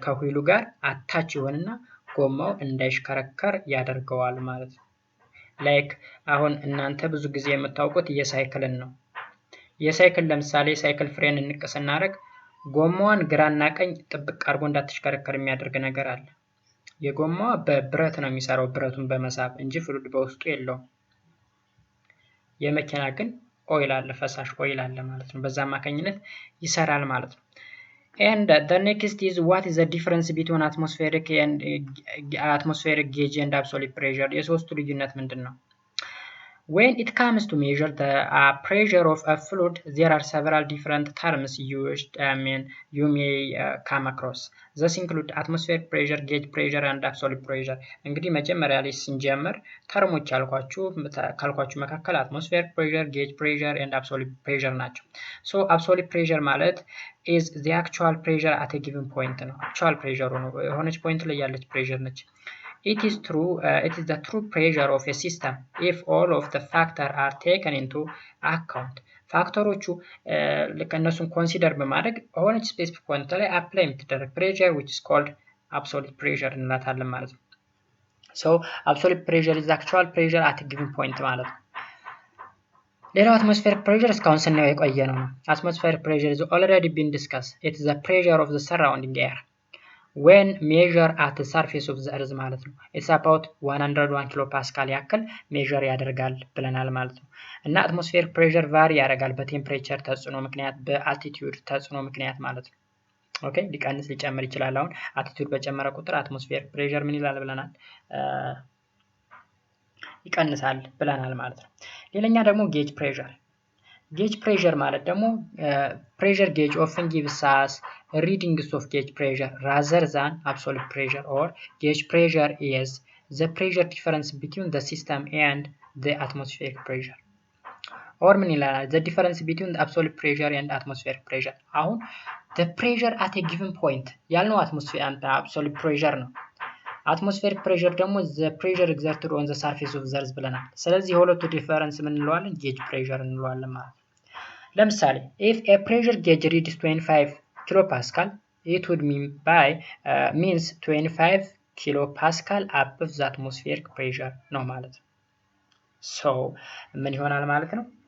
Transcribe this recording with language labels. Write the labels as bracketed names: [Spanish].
[Amharic] ከዊሉ ጋር አታች ይሆንና ጎማው እንዳይሽከረከር ያደርገዋል ማለት ነው። ላይክ አሁን እናንተ ብዙ ጊዜ የምታውቁት የሳይክልን ነው። የሳይክል ለምሳሌ ሳይክል ፍሬን እንቅስ እናደርግ ጎማዋን ግራና ቀኝ ጥብቅ አድርጎ እንዳትሽከረከር የሚያደርግ ነገር አለ። የጎማዋ በብረት ነው የሚሰራው ብረቱን በመሳብ እንጂ ፍሉድ በውስጡ የለውም። የመኪና ግን ኦይል አለ ፈሳሽ ኦይል አለ ማለት ነው። በዛ አማካኝነት ይሰራል ማለት ነው። [English] And the next is what is the difference between atmospheric gauge and absolute pressure? [Amharic] የሶስቱ ልዩነት ምንድነው? [English] When it comes to measure the pressure of a fluid, there are several different terms used. You may come across. These include atmospheric pressure, gauge pressure, and absolute pressure. [Amharic] እንግዲህ መጀመሪያ ላይ ስንጀምር ተርሞች ካልኳችሁ መካከል [English] atmospheric pressure, gauge pressure, and absolute pressure ናቸው። So absolute pressure ማለት is the actual pressure at a given point ነው። actual pressure [Amharic] ነው የሆነች ፖይንት ላይ ያለች [English] pressure ነች። It is the true pressure of a system if all of the factors are taken into account. [Amharic] ፋክተሮቹ እነሱን ኮንሲደር በማድረግ ሆነች ስፔሲፊክ ፖይንት ላይ አፕላይ የምትደረግ [English] pressure which is called absolute pressure [Amharic] እንላታለን ማለት ነው። [English] So absolute pressure is the actual pressure at a given point ማለት ነው። [Amharic] ሌላው [English] atmospheric pressure [Amharic] እስካሁን ስናየው የቆየ ነው። [English] Atmospheric pressure is already been discussed. It is the pressure of the surrounding air when measure at the surface of the earth [Amharic] ማለት ነው። [English] It's about [Amharic] 101 ኪሎ ፓስካል ያክል ሜዥር ያደርጋል ብለናል ማለት ነው። እና atmospheric pressure ቫሪ ያደርጋል በቴምፕሬቸር ተጽዕኖ ምክንያት በአልቲቲዩድ ተጽዕኖ ምክንያት ማለት ነው። ኦኬ ሊቀንስ ሊጨምር ይችላል። አሁን አልቲቲዩድ በጨመረ ቁጥር atmospheric pressure ምን ይላል ብለናል? ይቀንሳል ብለናል ማለት ነው። ሌላኛ ደግሞ gauge pressure. [English] Gauge pressure [Amharic] ማለት ደግሞ [English] pressure gauge often gives us readings of gauge pressure rather than absolute pressure, or gauge pressure is the pressure difference between the system and the atmospheric pressure. or [Amharic] ምን ይላል? [English] the difference between the absolute pressure and atmospheric pressure. [Amharic] አሁን [English] the pressure at a given point [Amharic] ያልነው [English] absolute pressure ነው። atmospheric pressure ደግሞ the pressure exerted on the surface of the earth [Amharic] ብለናል። ስለዚህ የሁለቱ ዲፈረንስ ምን እንለዋለን? [English] gauge pressure [Amharic] እንለዋለን ማለት ነው። ለምሳሌ [English] if a pressure gauge reads 25 ኪሎ ፓስካል it would means 25 ኪሎ ፓስካል above the atmospheric pressure ነው ማለት ነው። so [Amharic] ምን ይሆናል ማለት ነው?